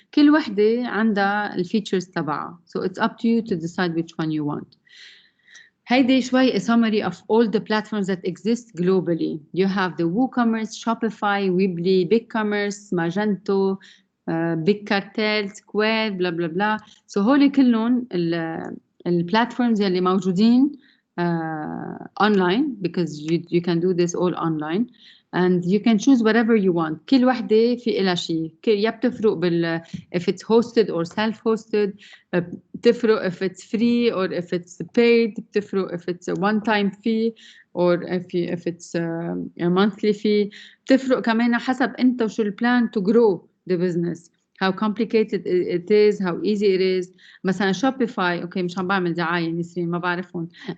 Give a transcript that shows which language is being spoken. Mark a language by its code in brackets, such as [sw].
[ar] كل وحدة عندها الفيتشرز تبعها. [en] So it's up to you to decide which one you want. [ar] هيدي شوي [en] a summary of all the platforms that exist globally. You have the WooCommerce, Shopify, Weebly, BigCommerce, Magento, Big Cartel, Square, blah blah blah. So [ar] هول كلهم البلاتفورمز اللي موجودين [en] online because you can do this all online and you can choose whatever you want. [ar] كل وحدة في إلها شيء. يا بتفرق [en] if it's hosted or self-hosted. [ar] بتفرق [en] if it's free or if it's paid. [ar] بتفرق [en] if it's a one-time fee or if it's a monthly fee. [ar] بتفرق كمان حسب أنت وشو البلان [en] to grow the business. How complicated it is, how easy it is. [ar] مثلا Shopify, okay مش عم بعمل دعاية نسرين ما بعرفهم.